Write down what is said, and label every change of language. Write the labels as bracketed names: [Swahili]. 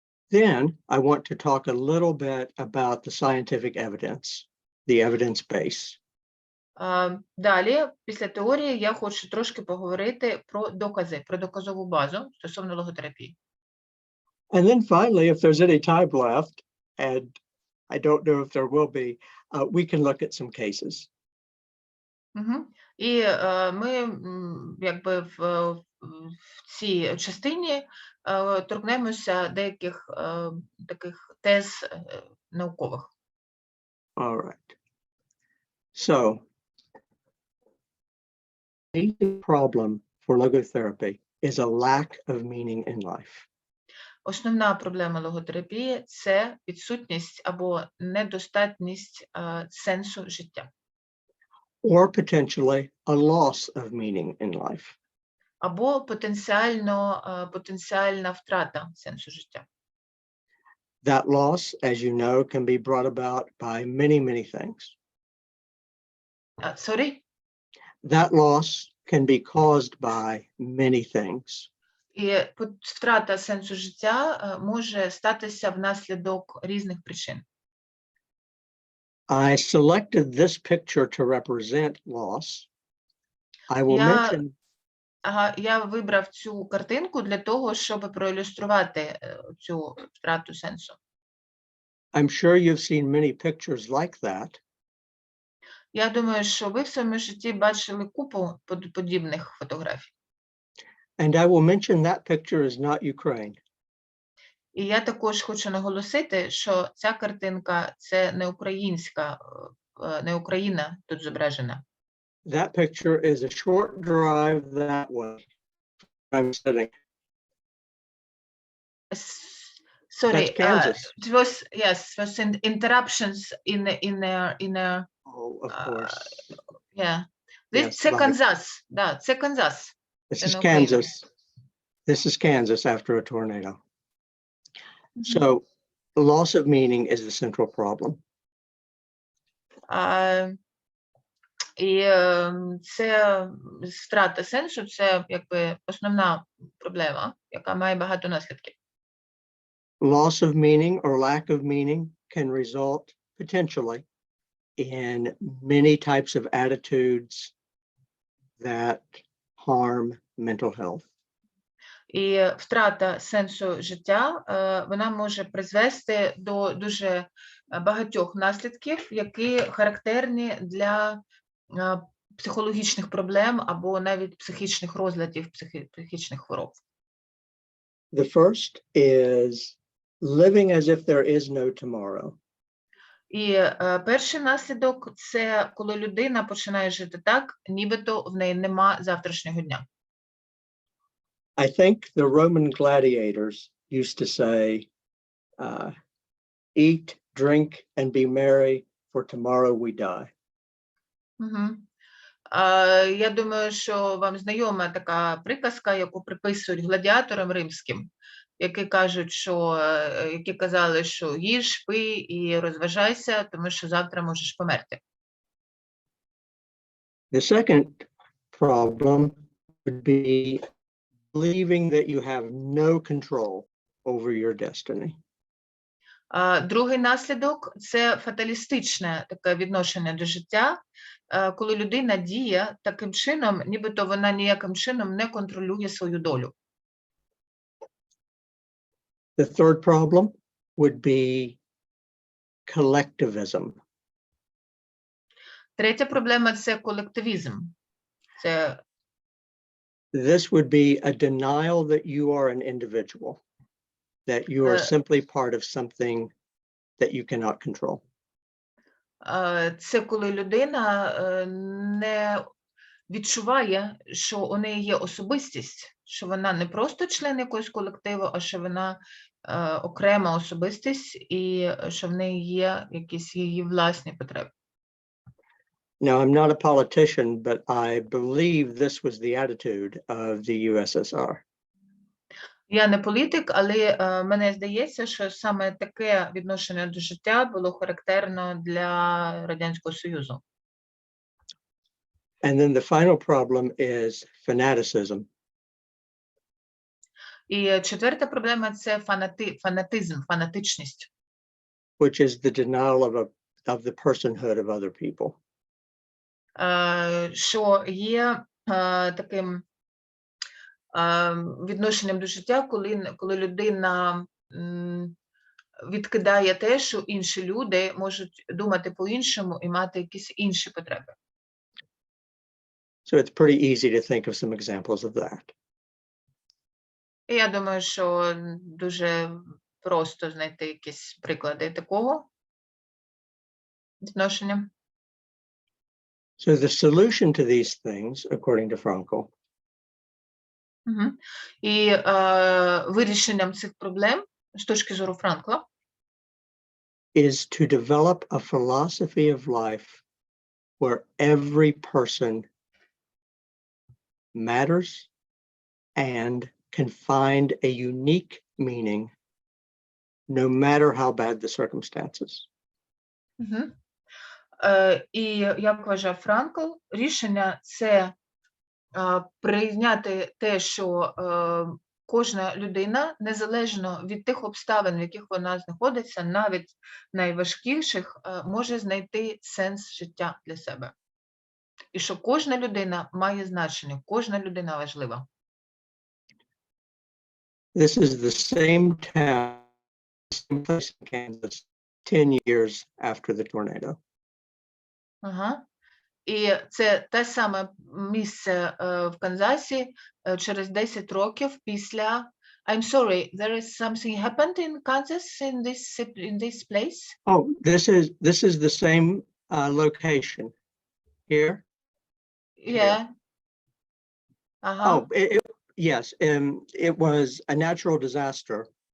[English] Then I want to talk a little bit about the scientific evidence, the evidence base. [Ukrainian] Далі, після теорії, я хочу трошки поговорити про докази, про доказову базу стосовно логотерапії. [English] And then finally, if there's any time left, and I don't know if there will be, we can look at some cases. [Ukrainian] І ми якби в цій частині торкнемося деяких таких тез наукових. [English] All right. So, the problem for logotherapy is a lack of meaning in life. [Ukrainian] Основна проблема логотерапії – це відсутність або недостатність сенсу життя. [English] Or potentially a loss of meaning in life. [Ukrainian] Або потенціальна втрата сенсу життя. [English] That loss, as you know, can be brought about by many, many things. Sorry? That loss can be caused by many things. [Ukrainian] І втрата сенсу життя може статися внаслідок різних причин. [English] I selected this picture to represent loss. I will mention. [Ukrainian] Ага, я вибрав цю картинку для того, щоб проілюструвати цю втрату сенсу. [English] I'm sure you've seen many pictures like that, [Ukrainian] Я думаю, що ви в своєму житті бачили купу подібних фотографій. [English] and I will mention that picture is not Ukraine. [Ukrainian] І я також хочу наголосити, що ця картинка – це не українська, не Україна тут зображена. [English] That picture is a short drive that way. I'm sitting. Sorry, That's Kansas. it was, yes, it was interruptions in a Oh, of course. yeah. Yes, [Ukrainian] Це [English] right. [Ukrainian] Канзас, да, це Канзас. [English] This [Ukrainian] Це [English] is [Ukrainian] не Україна. [English] Kansas. This is Kansas after a tornado. Мгм. So loss of meaning is the central problem. [Ukrainian] І це втрата сенсу, це якби основна проблема, яка має багато наслідків. [English] Loss of meaning or lack of meaning can result potentially in many types of attitudes that harm mental health. [Ukrainian] І втрата сенсу життя, вона може призвести до дуже багатьох наслідків, які характерні для психологічних проблем або навіть психічних розладів, психічних хвороб. [English] The first is living as if there is no tomorrow. [Ukrainian] І перший наслідок – це коли людина починає жити так, нібито в неї нема завтрашнього дня. [English] I think the Roman gladiators used to say, eat, drink, and be merry, for tomorrow we die. Угу. [Ukrainian] Я думаю, що вам знайома така приказка, яку приписують гладіаторам римським, які кажуть, які казали, що їж, пий і розважайся, тому що завтра можеш померти. [English] The second problem would be believing that you have no control over your destiny. [Ukrainian] Другий наслідок – це фаталістичне таке відношення до життя, коли людина діє таким чином, нібито вона ніяким чином не контролює свою долю. [English] The third problem would be collectivism. [Ukrainian] Третя проблема – це колективізм. Це [English] This would be a denial that you are an individual, that you are simply part of something that you cannot control. [Ukrainian] Це коли людина не відчуває, що у неї є особистість, що вона не просто член якогось колективу, а що вона окрема особистість і що в неї є якісь її власні потреби. [English] Now, I'm not a politician, but I believe this was the attitude of the USSR. [Ukrainian] Я не політик, але мені здається, що саме таке відношення до життя було характерно для Радянського Союзу. [English] And then the final problem is fanaticism. [Ukrainian] І четверта проблема – це фанатизм, фанатичність. [English] Which is the denial of the personhood of other people. [Ukrainian] Що є таким відношенням до життя, коли людина відкидає те, що інші люди можуть думати по-іншому і мати якісь інші потреби. [English] So it's pretty easy to think of some examples of that. [Ukrainian] І я думаю, що дуже просто знайти якісь приклади такого відношення. [English] So the solution to these things, according to Frankl, [Ukrainian] І вирішенням цих проблем, з точки зору Франкла, [English] is to develop a philosophy of life where every person matters and can find a unique meaning no matter how bad the circumstances. [Ukrainian] І, як вважав Франкл, рішення – це прийняти те, що кожна людина, незалежно від тих обставин, в яких вона знаходиться, навіть найважкіших, може знайти сенс життя для себе. і що кожна людина має значення, кожна людина важлива. [English] This is the same town, same place in Kansas, 10 years after the tornado. Ага. [Ukrainian] І це те саме місце в Канзасі через 10 років після... [English] I'm sorry, there is something happened in Kansas in this place? Oh, this is the same location here. Yeah. Ага. Oh, yes, it was a natural disaster.